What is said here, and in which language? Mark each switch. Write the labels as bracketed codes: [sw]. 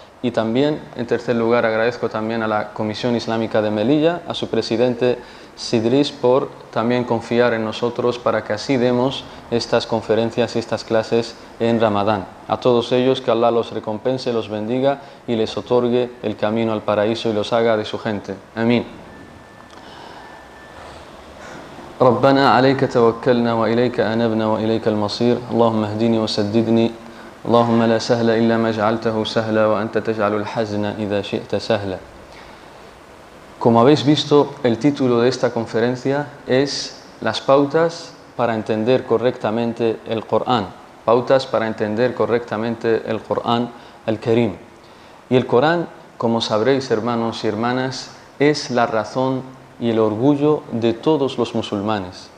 [es] Y también, en tercer lugar, agradezco también a la Comisión Islámica de Melilla, a su presidente Sidris, por también confiar en nosotros para que así demos estas conferencias y estas clases en Ramadán. A todos ellos, que Allah los recompense, los bendiga y les otorgue el camino al paraíso y los haga de su gente. Amén. [ar] ربنا عليك توكلنا وإليك أنبنا وإليك المصير اللهم اهدني وسددني اللهم لا سهل إلا ما جعلته سهلا وأنت تجعل الحزن إذا شئت سهلا. [es] Como habéis visto, el título de esta conferencia es Las pautas para entender correctamente el Corán. Pautas para entender correctamente el Corán al-Karim. Y el Corán, como sabréis, hermanos y hermanas, es la razón y el orgullo de todos los musulmanes.